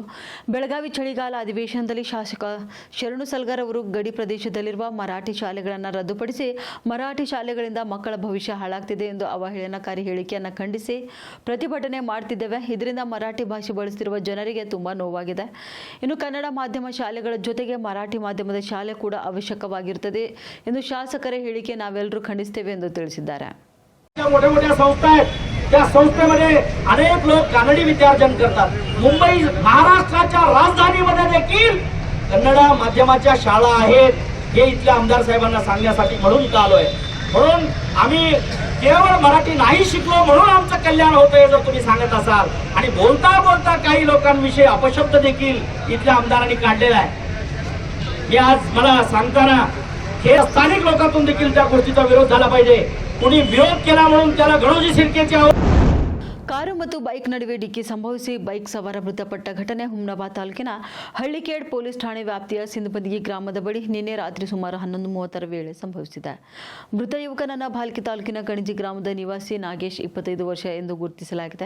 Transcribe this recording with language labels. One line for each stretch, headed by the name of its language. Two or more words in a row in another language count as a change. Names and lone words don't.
Kannada: ಬೆಳಗಾವಿ ಚಳಿಗಾಲ ಅಧಿವೇಶನದಲ್ಲಿ ಶಾಸಕ ಶರಣು ಸಲಗರ್ ಅವರು ಗಡಿ ಪ್ರದೇಶದಲ್ಲಿರುವ ಮರಾಠಿ ಶಾಲೆಗಳನ್ನು ರದ್ದುಪಡಿಸಿ ಮರಾಠಿ ಶಾಲೆಗಳಿಂದ ಮಕ್ಕಳ ಭವಿಷ್ಯ ಹಾಳಾಗ್ತಿದೆ ಎಂದು ಅವಹೇಳನಕಾರಿ ಹೇಳಿಕೆಯನ್ನು ಖಂಡಿಸಿ ಪ್ರತಿಭಟನೆ ಮಾಡ್ತಿದ್ದೇವೆ. ಇದರಿಂದ ಮರಾಠಿ ಭಾಷೆ ಬಳಸುತ್ತಿರುವ ಜನರಿಗೆ ತುಂಬಾ ನೋವಾಗಿದೆ. ಇನ್ನು ಕನ್ನಡ ಮಾಧ್ಯಮ ಶಾಲೆಗಳ ಜೊತೆಗೆ ಮರಾಠಿ ಮಾಧ್ಯಮದ ಶಾಲೆ ಕೂಡ ಅವಶ್ಯಕವಾಗಿರುತ್ತದೆ ಎಂದು ಶಾಸಕರ ಹೇಳಿಕೆ ನಾವೆಲ್ಲರೂ ಖಂಡಿಸುತ್ತೇವೆ ಎಂದು ತಿಳಿಸಿದ್ದಾರೆ.
Marathi: त्या संस्थेमध्ये अनेक लोक कानडी विद्यार्जन करतात. मुंबई महाराष्ट्राच्या राजधानीमध्ये देखील कन्नड माध्यमाच्या शाळा आहेत हे इथल्या आमदार साहेबांना सांगण्यासाठी म्हणून इथं आलोय. म्हणून आम्ही केवळ मराठी नाही शिकलो म्हणून आमचं कल्याण होतंय जर तुम्ही सांगत असाल आणि बोलता बोलता काही लोकांविषयी अपशब्द देखील इथल्या आमदारांनी काढलेला आहे. मी आज मला सांगताना हे स्थानिक लोकांतून देखील त्या गोष्टीचा विरोध झाला पाहिजे. कुणी विरोध केला म्हणून त्याला गणोजी शिर्केची
Kannada: ಕಾರು ಮತ್ತು ಬೈಕ್ ನಡುವೆ ಡಿಕ್ಕಿ ಸಂಭವಿಸಿ ಬೈಕ್ ಸವಾರ ಮೃತಪಟ್ಟ ಘಟನೆ ಹುಮ್ನಾಬಾದ್ ತಾಲೂಕಿನ ಹಳ್ಳಿಕೇಡ್ ಪೊಲೀಸ್ ಠಾಣೆ ವ್ಯಾಪ್ತಿಯ ಸಿಂಧಪದಿಗಿ ಗ್ರಾಮದ ಬಳಿ ನಿನ್ನೆ ರಾತ್ರಿ ಸುಮಾರು 11:30 ವೇಳೆ ಸಂಭವಿಸಿದೆ. ಮೃತ ಯುವಕನನ್ನು ಭಾಲ್ಕಿ ತಾಲೂಕಿನ ಕಣಜಿ ಗ್ರಾಮದ ನಿವಾಸಿ ನಾಗೇಶ್ 25 ವರ್ಷ ಎಂದು ಗುರುತಿಸಲಾಗಿದೆ.